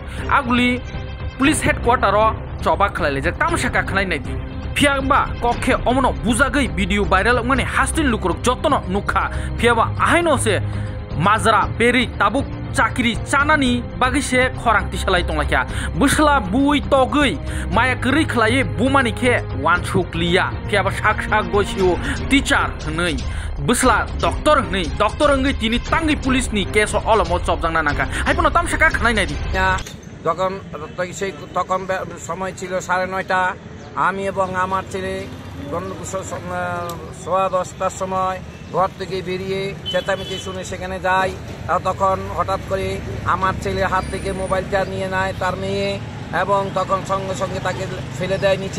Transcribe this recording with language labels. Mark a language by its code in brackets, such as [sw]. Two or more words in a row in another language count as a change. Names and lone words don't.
[trp] आगुलि पुलिस हेडक्वार्टर चबा खलायले जे तामसाका खलायनाय फियाबा कखे अमनो बुजागै भिडियो भाइरल माने हास्टिन लुकुरक जतनो नुखा फियाबा आहायनो से माजरा बेरि ताबुक चाकरी चानानि बागैसे खरांथि सालाय तंलाख्या बुसला बुई तगै माया गरै खलायै बुमानिखे वानसुकलिया फियाबा साक साक गसिओ टीचार हनै बुसला डॉक्टर हनै डॉक्टर अंगै तिनि तांगै पुलिसनि केस अलमो चबजांना नाका हाइपनो तामसाका खनायनायदि [bn] তখন সময় ছিল 9:30 আমি এবং আমার ছেলে সোয়া 10টার সময় ঘর থেকে বেরিয়ে চেঁচামেচি শুনে সেখানে যাই। তখন হঠাৎ করে আমার ছেলে হাত থেকে মোবাইলটা নিয়ে নেয় তার মেয়ে, এবং তখন সঙ্গে সঙ্গে তাকে ফেলে দেয় নিচে।